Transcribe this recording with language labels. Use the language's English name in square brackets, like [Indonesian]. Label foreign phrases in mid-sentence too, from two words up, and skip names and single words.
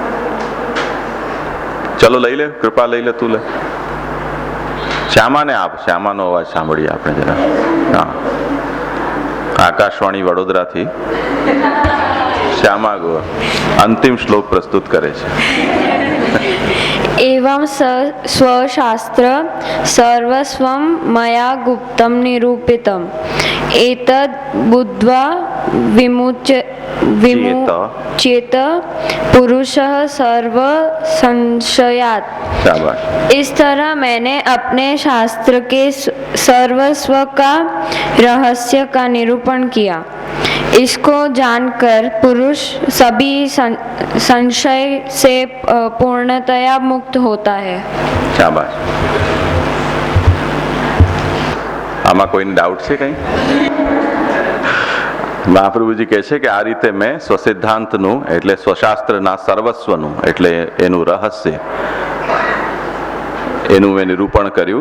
[Gujarati] ચલો લઈ લે, કૃપા લઈ લે, તું લે. શ્યામાને આપ, શ્યામાનો અવાજ સાંભળીએ આપણે જરા. હા, આકાશવાણી વડોદરાથી શ્યામા ગોર અંતિમ શ્લોક પ્રસ્તુત કરે છે. [Sanskrit] एवं स्वशास्त्र सर्वस्वं मया गुप्तं निरूपितम् एतद् बुद्ध्वा विमुच्येत पुरुषः सर्व संशयात्. [Hindi] इस तरह मैंने अपने शास्त्र के सर्वस्व का रहस्य का निरूपण किया. इसको जानकर पुरुष सभी संशय से पूर्णतया मुक्त होता है. [Gujarati] શાબાશ. આમાં કોઈને ડાઉટ છે કઈ? મહાપ્રભુજી કહે છે કે આ રીતે મેં સ્વસિદ્ધાંતનું એટલે સ્વશાસ્ત્રના સર્વસ્વનું એટલે એનું રહસ્ય એનું મેં નિરૂપણ કર્યું.